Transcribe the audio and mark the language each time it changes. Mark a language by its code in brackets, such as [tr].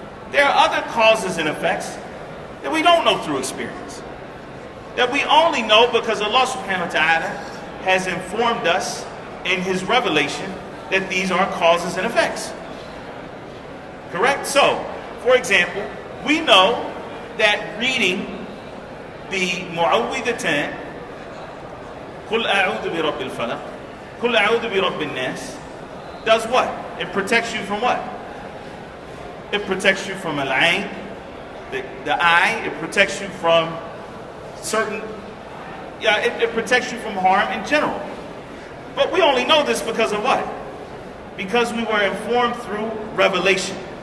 [en] There are other causes and effects that we don't know through experience, that we only know because Allah subhanahu wa ta'ala has informed us in His revelation that these are causes and effects. Correct? So, for example, we know that reading the Mu'awwidhatayn [ar] قُلْ أَعُوذُ بِرَبِّ الْفَلَقِ قُلْ أَعُوذُ بِرَبِّ النَّاسِ [en] does what? It protects you from what? It protects you from al-ayn, the eye. It protects you from certain, it protects you from harm in general. But we only know this because of what? Because we were informed through revelation.